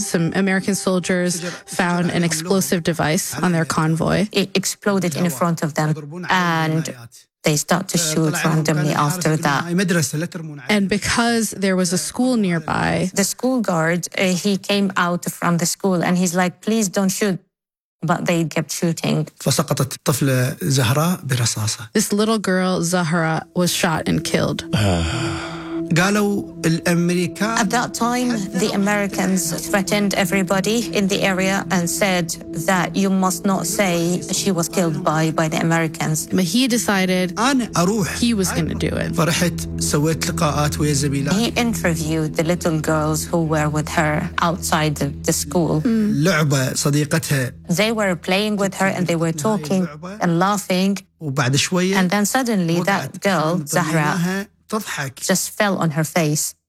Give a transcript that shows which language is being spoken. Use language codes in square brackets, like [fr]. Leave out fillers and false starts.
[en] Some American soldiers found an explosive device on their convoy. It exploded in front of them and they start to shoot randomly after that. And because there was a school nearby. The school guard, he came out from the school and he's like, please don't shoot. But they kept shooting. [ar] فسقطت الطفلة زهراء برصاصة. [en] This little girl Zahra was shot and killed. [ar] قالوا الأمريكان. [en] At that time, the Americans threatened everybody in the area and said that you must not say she was killed by the Americans. But he decided. [ar] أنا أروح. [en] He was going to do it. [ar] فرحت سويت لقاءات ويا زميلات. [en] He interviewed the little girls who were with her outside the school. [ar] لعبة صديقتها. [en] They were playing with her and they were talking and laughing. [ar] وبعد شوية. [en] And then suddenly that girl Zahra. Just fell on her face.